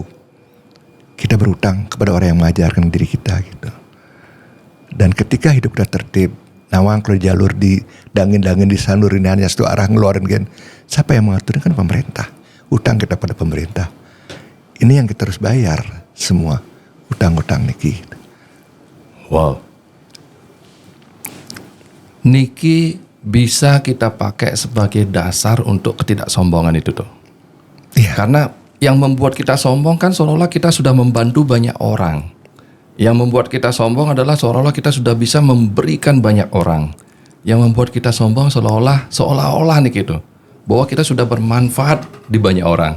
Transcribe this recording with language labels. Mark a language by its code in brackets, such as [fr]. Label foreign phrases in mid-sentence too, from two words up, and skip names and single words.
[id] Kita berhutang kepada orang yang mengajarkan diri kita gitu. Dan ketika hidup kita tertib, nawang kalau jalur di dangin-dangin di sanurin hanya satu arah ngeluarin gen. Siapa yang mengatur? Kan pemerintah. Utang kita pada pemerintah. Ini yang kita harus bayar semua utang-utang niki. Wow. Niki bisa kita pakai sebagai dasar untuk ketidaksombongan itu tuh. Iya. Karena yang membuat kita sombong kan seolah-olah kita sudah membantu banyak orang. Yang membuat kita sombong adalah seolah-olah kita sudah bisa memberikan banyak orang. Yang membuat kita sombong seolah-olah nih gitu, bahwa kita sudah bermanfaat di banyak orang.